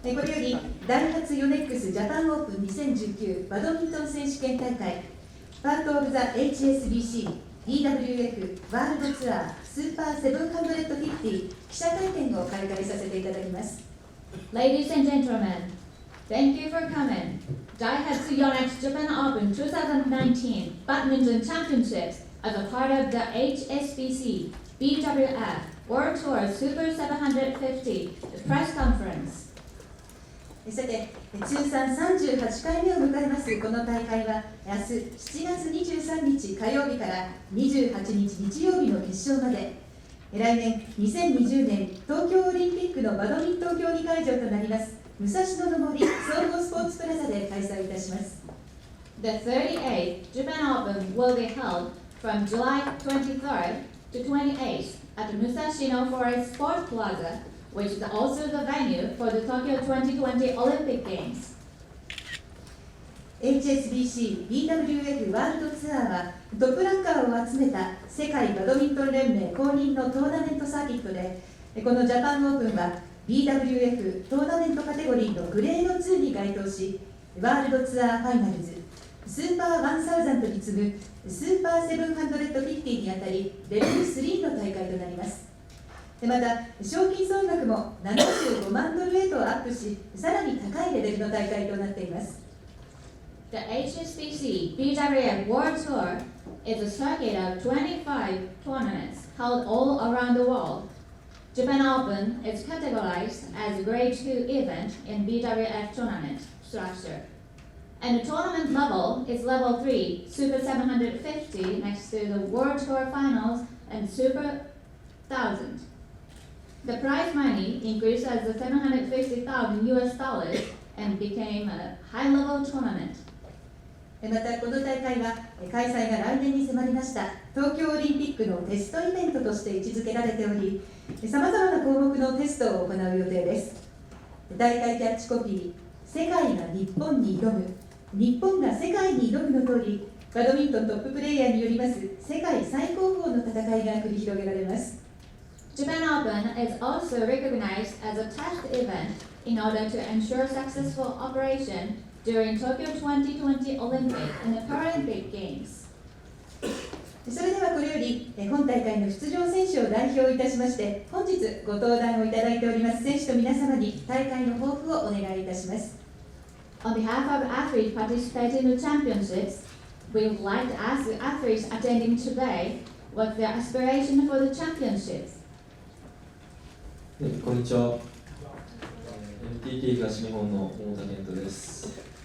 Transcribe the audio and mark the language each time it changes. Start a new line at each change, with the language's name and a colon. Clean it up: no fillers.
Japanese: これよりダイハツヨネックスジャパンオープン2019バドミントン選手権大会パートオブザ HSBC DWF ワールドツアースーパー750記者会見を開会させていただきます。
English: Ladies and gentlemen, thank you for coming. DAIHATSU YONEX JAPAN OPEN 2019 Badminton Championships as a part of the HSBC BWF World Tour Super 750 press conference.
Japanese: さて、通算38回目を迎えますこの大会は明日7月23日火曜日から28日日曜日の決勝まで来年2020年東京オリンピックのバドミントン競技会場となります武蔵野の森総合スポーツプラザで開催いたします。
English: The 38th Japan Open will be held from July 23rd to 28th at Musashino Forest Sports Plaza, which is also the venue for the Tokyo 2020 Olympic Games.
Japanese: HSBC BWF ワールドツアーはトップランカーを集めた世界バドミントン連盟公認のトーナメントサーキットで、このジャパンオープンは BWF トーナメントカテゴリーのグレード2に該当し、ワールドツアーファイナルズ、スーパー1000に次ぐスーパー750にあたりレベル3の大会となります。また賞金総額も75万ドルへとアップし、さらに高いレベルの大会となっています。
English: The HSBC BWF World Tour is a circuit of 25 tournaments held all around the world. Japan Open is categorized as a Grade 2 event in BWF tournament structure. And the tournament level is level 3, Super 750 next to the World Tour Finals and Super 1000. The prize money increased as the 750,000 US dollars and became a high-level tournament.
Japanese: またこの大会は開催が来年に迫りました東京オリンピックのテストイベントとして位置づけられており、さまざまな項目のテストを行う予定です。大会キャッチコピー、世界が日本に挑む、日本が世界に挑むの通り、バドミントントッププレーヤーによります世界最高峰の戦いが繰り広げられます。
English: Japan Open is also recognized as a test event in order to ensure successful operation during Tokyo 2020 Olympic and Paralympic Games.
Japanese: それではこれより本大会の出場選手を代表いたしまして本日ご登壇をいただいております選手と皆様に大会の抱負をお願いいたします。
English: On behalf of athletes participating in the championships, we would like to ask the athletes attending today what their aspiration for the championships.
Japanese: こんにちは。 NTT 東日本の桃田健人です。